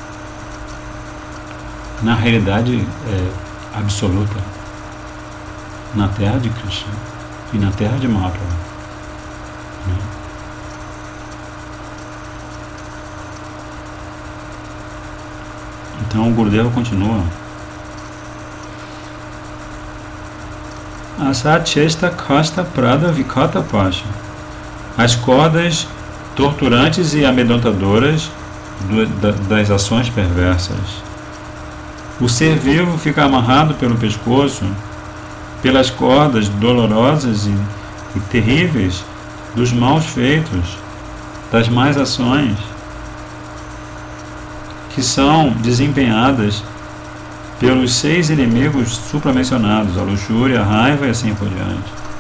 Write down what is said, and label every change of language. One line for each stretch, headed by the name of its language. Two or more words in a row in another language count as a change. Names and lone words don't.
Portuguese: Na realidade absoluta. Na terra de Krishna e na terra de Mahaprabhu. Então o Gurudeva continua.
Sanskrit: Asat chesta kasta prada vikata pasha.
Portuguese: As cordas torturantes e amedrontadoras das ações perversas. O ser vivo fica amarrado pelo pescoço pelas cordas dolorosas e terríveis dos maus feitos, das más ações que são desempenhadas pelos 6 inimigos supramencionados, a luxúria, a raiva e assim por diante.